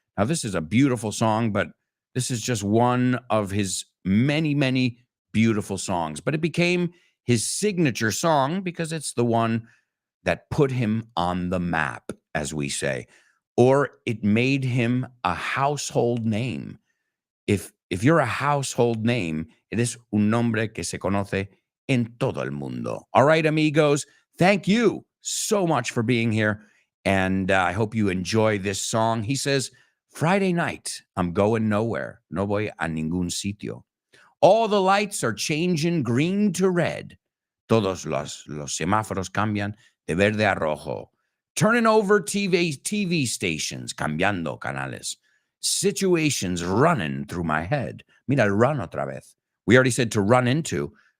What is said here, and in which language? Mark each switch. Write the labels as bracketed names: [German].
[English] Now, this is a beautiful song, but this is just one of his many, many beautiful songs. But it became his signature song because it's the one that put him on the map, as we say, or it made him a household name. If if you're a household name, [Spanish] eres un nombre que se conoce en todo el mundo. [English] All right, amigos, thank you so much for being here. And I hope you enjoy this song. He says, Friday night, I'm going nowhere. [Spanish] No voy a ningún sitio. [English] All the lights are changing green to red. [Spanish] Todos los semáforos cambian de verde a rojo. [English] Turning over TV stations, [Spanish] cambiando canales. [English] Situations running through my head. [Spanish] Mira el run otra vez. [English] We already said to run into.